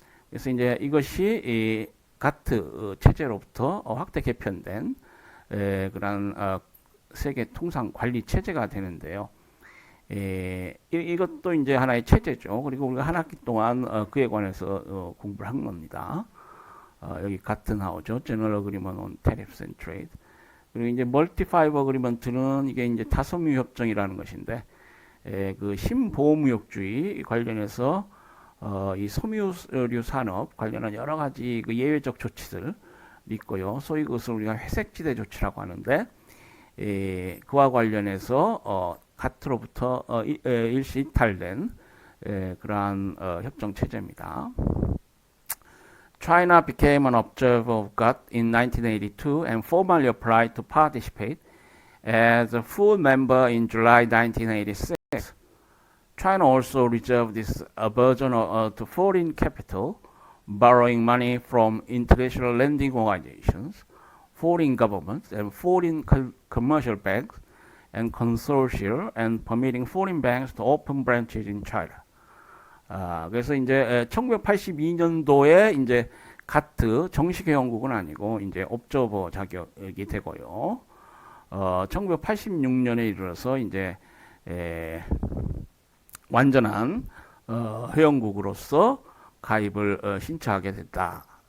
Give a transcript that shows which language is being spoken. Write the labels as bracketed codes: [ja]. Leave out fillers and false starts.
[ko] 그래서 이제 이것이 이 가트 체제로부터 확대 개편된 그런 세계 통상 관리 체제가 되는데요. 이것도 이제 하나의 체제죠. 그리고 우리가 한 학기 동안 그에 관해서 공부를 한 겁니다. 여기 같은 나오죠. [en] General Agreement on Tariffs and Trade. [ko] 그리고 이제 Multi Five Agreement는 이게 이제 다소무 협정이라는 것인데, 그 신보호무역주의 관련해서 이 섬유류 산업 관련한 여러 가지 그 예외적 조치들 있고요. 소위 그것을 우리가 회색지대 조치라고 하는데, 그와 관련해서 가트로부터 일시 이탈된 그러한 협정 체제입니다. [en] China became an observer of GATT in 1982 and formally applied to participate as a full member in July 1986. China also reserved this aversion to foreign capital, borrowing money from international lending organizations, foreign governments, and foreign commercial banks and consortia, and permitting foreign banks to open branches in China. [ko] 그래서 이제 1982년도에 이제 가트 정식 회원국은 아니고 이제 옵저버 자격이 되고요. 1986년에 이르러서 이제 완전한 회원국으로서 가입을 신청하게 됐다.